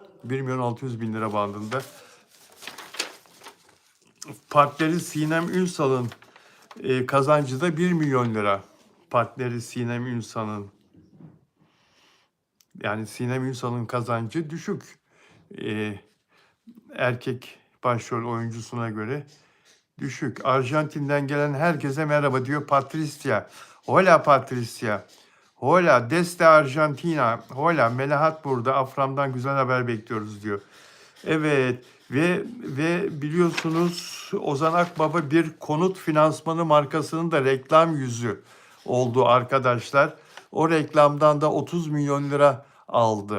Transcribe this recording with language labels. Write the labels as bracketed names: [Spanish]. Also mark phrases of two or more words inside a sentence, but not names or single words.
[Turkish] 1 milyon 600 bin lira bandında. Partneri Sinem Ünsal'ın kazancı da 1 milyon lira. Partneri Sinem Ünsal'ın. Yani Sinem Ünsal'ın kazancı düşük. Erkek başrol oyuncusuna göre düşük. Arjantin'den gelen herkese merhaba diyor Patricia. [Spanish] Hola Patricia. Hola desde Arjantina. [Turkish] Hola Melahat burada. Afram'dan güzel haber bekliyoruz diyor. Evet ve biliyorsunuz Ozan Akbaba bir konut finansmanı markasının da reklam yüzü oldu arkadaşlar. O reklamdan da 30 milyon lira aldı.